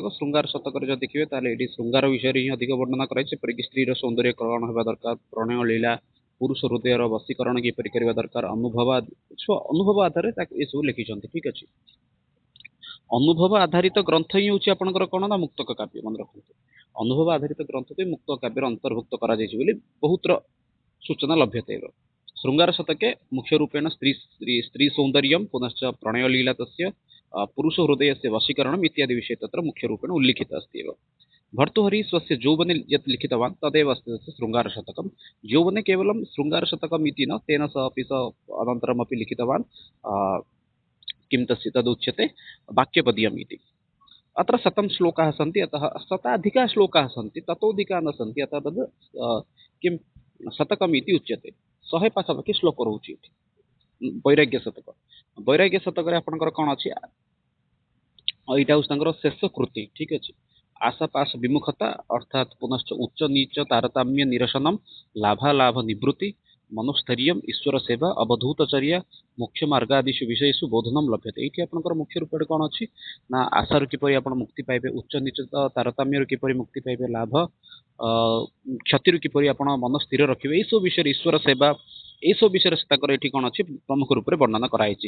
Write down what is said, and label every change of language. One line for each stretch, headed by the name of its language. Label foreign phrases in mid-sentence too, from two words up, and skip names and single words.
Odia: ଶୃଙ୍ଗାର ଶତକରେ ଯଦି ଦେଖିବେ ତାହେଲେ ଏଠି ଶୃଙ୍ଗାର ବିଷୟରେ ହିଁ ଅଧିକ ବର୍ଣ୍ଣନା କରାଯାଇଛି, ଯେପରିକି ସ୍ତ୍ରୀର ସୌନ୍ଦର୍ଯ୍ୟକରଣ ହେବା ଦରକାର, ପ୍ରଣୟ ଲୀଳା, ପୁରୁଷ ହୃଦୟର ବଶୀକରଣ କିପରି କରିବା ଦରକାର, ଅନୁଭବ ଆଧାରରେ ଏସବୁ ଲେଖିଛନ୍ତି। ଠିକ ଅଛି, ଅନୁଭବ ଆଧାରିତ ଗ୍ରନ୍ଥ ହିଁ ହେଉଛି ଆପଣଙ୍କର କଣ ନା ମୁକ୍ତକ କାବ୍ୟ। ମନେ ରଖନ୍ତୁ ଅନୁଭବ ଆଧାରିତ ଗ୍ରନ୍ଥକୁ ମୁକ୍ତକ କାବ୍ୟର ଅନ୍ତର୍ଭୁକ୍ତ କରାଯାଇଛି ବୋଲି ବହୁତର ସୂଚନା ଲଭ୍ୟତେବ। ଶୃଙ୍ଗାର ଶତକେ
Sanskrit: ମୁଖ୍ୟ रूपेण स्त्री सौंदर्यम पुनश्च प्रणय लीला तस्य पुरुष हृदयस्य वशीकरणम इत्यादि विषय तत्र मुख्य रूपेण उल्लिखित अस्ति एव। भर्तृहरि स्वस्य यौवने यत् लिखितवान् तदेव अस्ति तस्य शृङ्गारशतकं। यौवने केवलं शृङ्गारशतकम् इति न, तेन सह अपि स अनन्तरमपि लिखितवान् किं तस्य तदुच्यते वाक्यपदीयम् इति। अत्र शतं श्लोकाः सन्ति, अतः शताधिकाः श्लोकाः सन्ति, ततोऽधिकाः न सन्ति, अतः तद् किं शतकम् इति उच्यते।
Odia: 100 ପାଖାପାଖି ଶ୍ଲୋକ ରହୁଛି ଏଠି। ବୈରାଗ୍ୟ ଶତକ। ବୈରାଗ୍ୟ ଶତକରେ ଆପଣଙ୍କର କଣ ଅଛି, ଏଇଟା ହେଉଛି ତାଙ୍କର ଶେଷ କୃତି। ଠିକ ଅଛି।
Sanskrit: ଆଶାପାଶ ବିମୁଖତା ଅର୍ଥାତ୍ ପୁନଶ୍ଚ ଉଚ୍ଚ ନୀଚ ତାରତମ୍ୟ ନିରସନମ ଲାଭାଲାଭ ନିବୃତ୍ତି ମନୁସ୍ଥୈର୍ଯ୍ୟମ୍ ଈଶ୍ୱର ସେବା ଅବଧୂତଚର୍ଯ୍ୟା ମୁଖ୍ୟ ମାର୍ଗାଦିଷୁ ବିଷୟେଷୁ ବୋଧନମ ଲଭ୍ୟତେ।
Odia: ଏଇଠି ଆପଣଙ୍କର ମୁଖ୍ୟ ରୂପରେ କ'ଣ ଅଛି ନା ଆଶାରୁ କିପରି ଆପଣ ମୁକ୍ତି ପାଇବେ, ଉଚ୍ଚ ନୀଚ ତାରତମ୍ୟରୁ କିପରି ମୁକ୍ତି ପାଇବେ, ଲାଭ କ୍ଷତିରୁ କିପରି ଆପଣ ମନ ସ୍ଥିର ରଖିବେ, ଏଇସବୁ ବିଷୟରେ ଈଶ୍ୱର ସେବା ଏଇସବୁ ବିଷୟରେ ତାଙ୍କର ଏଠି କ'ଣ ଅଛି ପ୍ରମୁଖ ରୂପରେ ବର୍ଣ୍ଣନା କରାଯାଇଛି।